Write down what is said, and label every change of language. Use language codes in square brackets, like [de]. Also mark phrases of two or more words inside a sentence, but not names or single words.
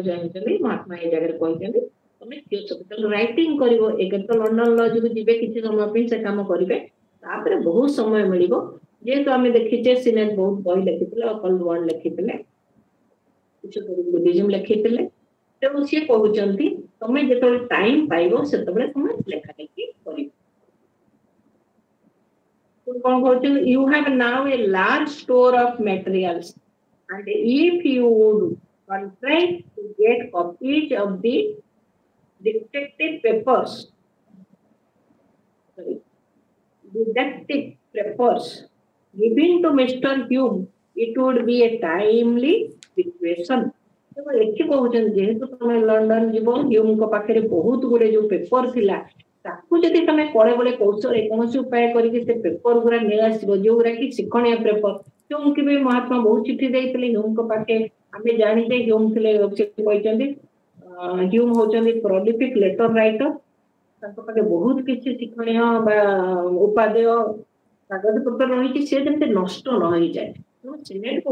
[or] ଚାହୁଁଛନ୍ତି ମହାତ୍ମା ଏ ଜାଗାରେ କହିଛନ୍ତି ତମେ [en] theosophical writing [or] କରିବ ଏକେ ତ ଲଣ୍ଡନ ଲଜକୁ ଯିବେ କିଛି ସମୟ ପାଇଁ ସେ କାମ କରିବେ ତାପରେ ବହୁତ ସମୟ ମିଳିବ ଯେହେତୁ ଆମେ ଦେଖିଛେ ସିନେଟ ବହୁତ ବହି ଲେଖିଥିଲେ ଅକଲ୍ଟ ୱାର୍ଡ ଲେଖିଥିଲେ କିଛି ବୁଦ୍ଧିଜିମ ଲେଖିଥିଲେ ତେଣୁ ସିଏ କହୁଛନ୍ତି ତମେ ଯେତେବେଳେ ଟାଇମ ପାଇବ ସେତେବେଳେ ତମେ ଲେଖା ଲେଖି କରିବ [en] you have now a large store of materials and if you would contrive to get copies of the detective papers given to Mr. Hume it would be a timely situation [or] ଏଠି କହୁଛନ୍ତି ଯେହେତୁ ତମେ ଲଣ୍ଡନ ଯିବ ହ୍ୟୁମଙ୍କ ପାଖରେ ବହୁତ ଗୁଡେ ଯୋଉ ପେପର ଥିଲା ତାକୁ ଯଦି ତମେ କଳେ ବଳେ କୌଶଳରେ କୌଣସି ଉପାୟ କରିକି ସେ ପେପର ଗୁଡା ନେଇ ଆସିବ ଯୋଉଗୁଡା କି ଶିକ୍ଷଣୀୟ ପେପର ହ୍ୟୁମକୁ ବି ମହାତ୍ମା ବହୁତ ଚିଠି ଦେଇଥିଲେ ହ୍ୟୁମଙ୍କ ପାଖେ ଆମେ ଜାଣିଛେ ହ୍ୟୁମ ଥିଲେ ସେ କହିଛନ୍ତି ହ୍ୟୁମ ହଉଛନ୍ତି [en] prolific letter writer [or] ତାଙ୍କ ପାଖେ ବହୁତ କିଛି ଶିକ୍ଷଣୀୟ ବା ଉପାଦେୟ କାଗଜ ପତ୍ର ରହିଛି ସେ ଯେମିତି ନଷ୍ଟ ନ ହେଇଯାଏ ତେଣୁ ସିନେଟକୁ